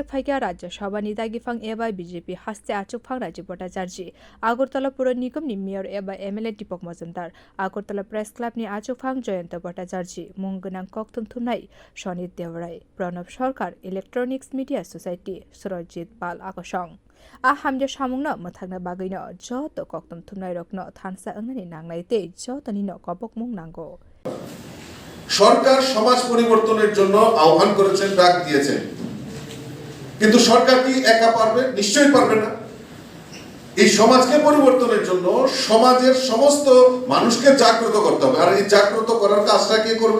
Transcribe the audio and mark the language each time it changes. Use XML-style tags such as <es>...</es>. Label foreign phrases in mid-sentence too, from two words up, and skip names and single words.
<trp>ফাইকা রাজ্য সভা নিদাগিফাং এবা বিজেপি হাস্তে আচুকফাং রাজ্য ভট্টাচার্য আগরতলা পুর নিগমনি মেয়র এবা এমএলএ দীপক মজুমদার আগরতলা প্রেস ক্লাবনি আচুকফাং জয়ন্ত ভট্টাচার্য মুংগনাং কক্তুম থুমনাই সনিত দেওরাই প্রণব সরকার ইলেকট্রনিক্স মিডিয়া সোসাইটি সুরজিৎ পাল আকসং হামজা সামুংनो मोथांनो बागैनो जत कक्तम थुमनाय रकनो थानसा अंगनानि नांनायते जतनिनो कपकमुं नांगौ</trp> <bn>সরকার সমাজ পরিবর্তনের জন্য আহ্বান করেছেন, ডাক দিয়েছেন, কিন্তু সরকার কি একা পারবে? নিশ্চয়ই পারবে না। এই সমাজকে পরিবর্তনের জন্য সমাজের সমস্ত মানুষকে জাগ্রত করতে হবে, আর এই জাগ্রত করার কাজটা কে করবে?</bn>